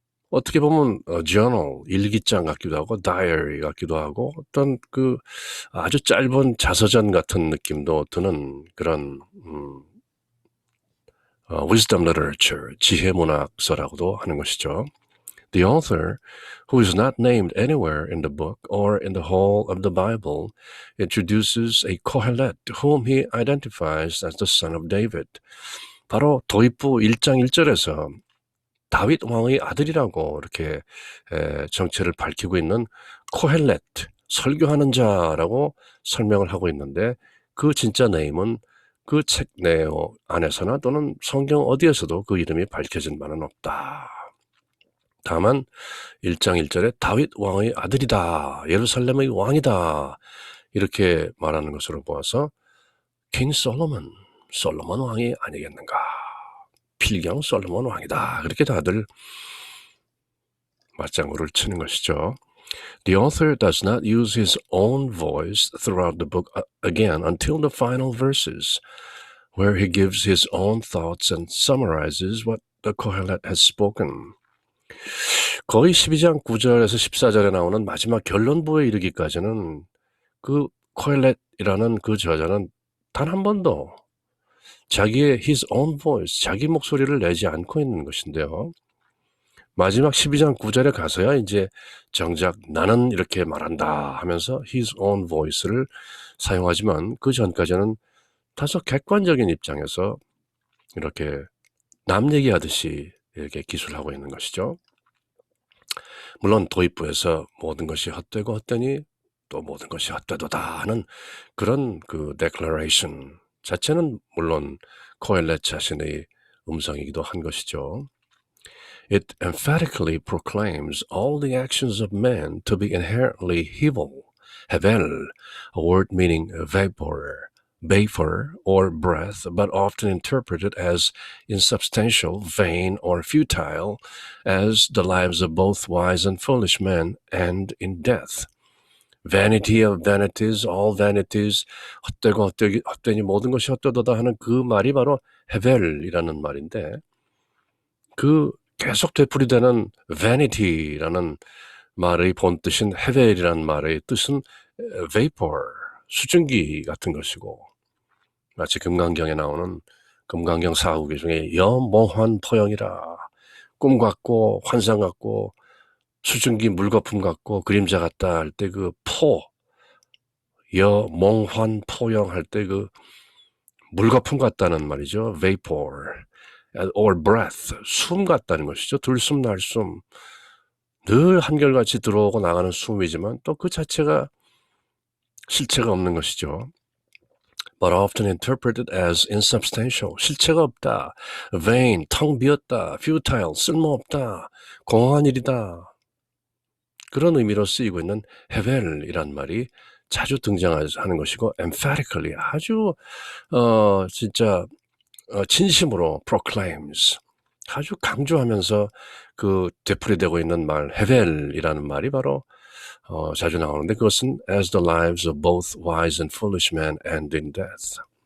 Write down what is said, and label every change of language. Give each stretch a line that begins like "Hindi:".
Korean: 어떻게 보면 journal, 일기장 같기도 하고 diary 같기도 하고 어떤 그 아주 짧은 자서전 같은 느낌도 드는 그런 wisdom literature, 지혜문학서라고도 하는 것이죠.
English: The author, who is not named anywhere in the book or in the whole of the Bible, introduces a Kohelet whom he identifies as the son of David.
Korean: 바로 도입부 1장 1절에서 다윗 왕의 아들이라고 이렇게 정체를 밝히고 있는 코헬렛, 설교하는 자라고 설명을 하고 있는데 그 진짜 네임은 그 책 내용 안에서나 또는 성경 어디에서도 그 이름이 밝혀진 바는 없다. 다만 1장 1절에 다윗 왕의 아들이다, 예루살렘의 왕이다 이렇게 말하는 것으로 보아서 킹 솔로몬 왕이 아니겠는가. 필경 솔로몬 왕이다. 그렇게 다들 맞장구를 치는 것이죠.
English: The author does not use his own voice throughout the book again until the final verses, where he gives his own thoughts and summarizes what the Kohelet has spoken.
Korean: 거의 12장 9절에서 14절에 나오는 마지막 결론부에 이르기까지는 그 코헬렛이라는 그 저자는 단 한 번도 자기의
English: his own voice,
Korean: 자기 목소리를 내지 않고 있는 것인데요. 마지막 12장 9절에 가서야 이제 정작 나는 이렇게 말한다 하면서
English: his own voice
Korean: 를 사용하지만 그 전까지는 다소 객관적인 입장에서 이렇게 남 얘기하듯이 이렇게 기술하고 있는 것이죠. 물론 도입부에서 모든 것이 헛되고 헛되니 또 모든 것이 헛되도다 하는 그런 그 declaration 자체는 물론 코엘렛 자신의 음성이기도 한 것이죠.
English: It emphatically proclaims all the actions of man to be inherently evil, hevel, a word meaning vapor, or breath, but often interpreted as insubstantial, vain, or futile, as the lives of both wise and foolish men end in death. Vanity of vanities, all vanities,
Korean: 헛되고 헛되니 모든 것이 헛되도다 하는 그 말이 바로 헤벨이라는 말인데 그 계속 되풀이되는 vanity라는 말의 본뜻인 헤벨이라는 말의 뜻은 vapor, 수증기 같은 것이고 마치 금강경에 나오는 금강경 4국의 중에 여몽환 포영이라 꿈 같고 환상 같고 수증기 물거품 같고 그림자 같다 할 때 그 여몽환 포영 할 때 그 물거품 같다는 말이죠.
English: vapor or breath,
Korean: 숨 같다는 것이죠. 들숨 날숨 늘 한결같이 들어오고 나가는 숨이지만 또 그 자체가 실체가 없는 것이죠.
English: But often interpreted as insubstantial,
Korean: 실체가 없다. vain, 텅 비었다. futile, 쓸모없다. 공허한 일이다. 그런 의미로 쓰이고 있는 헤벨이란 말이 자주 등장하는 것이고 emphatically 아주 진짜 진심으로 proclaims 아주 강조하면서 그 되풀이되고 있는 말 헤벨이라는 말이 바로 자주 나오는데 그것은
English: as the lives of both wise and foolish men end in death.